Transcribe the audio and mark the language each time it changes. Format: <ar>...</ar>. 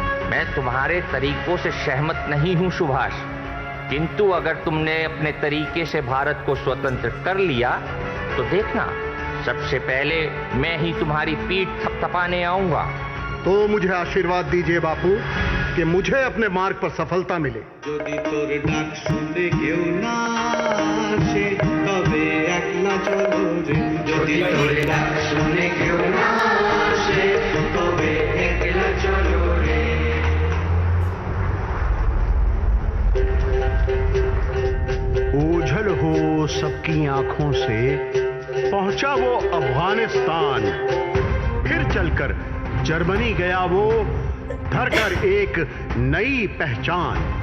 <hi>मैं तुम्हारे तरीकों से सहमत नहीं हूं सुभाष, किंतु अगर तुमने अपने तरीके से भारत को स्वतंत्र कर लिया तो देखना, सबसे पहले मैं ही तुम्हारी पीठ थपथपाने आऊंगा। तो मुझे आशीर्वाद दीजिए बापू कि मुझे अपने मार्ग पर सफलता मिले।</hi> <bn>যদি তোর ডাক শুনে কেউ না আসে তবে একলা চলো রে। যদি তোর ডাক শুনে কেউ না আসে তবে একলা চলো রে।</bn> <hi>ओझल हो सबकी आंखों से पहुंचा वो अफगानिस्तान, फिर चलकर जर्मनी गया वो, धरकर एक नई पहचान।</hi>